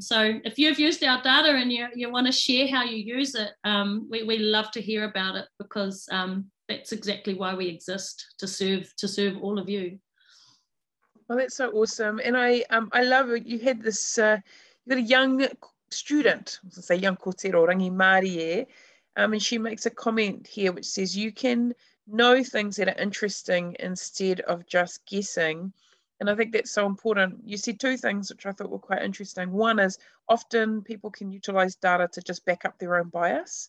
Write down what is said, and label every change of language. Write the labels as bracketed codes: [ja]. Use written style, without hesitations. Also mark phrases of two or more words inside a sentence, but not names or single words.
[en] So if you've used our data and you want to share how you use it, we love to hear about it, because that's exactly why we exist, to serve all of you. Well, that's so awesome. And I love it. You had this, you got a young student, I was going to say young [mi] kōrero, rangi Māori, [en] and she makes a comment here which says, you can know things that are interesting instead of just guessing. And I think that's so important. You said two things which I thought were quite interesting. One is often people can utilize data to just back up their own bias.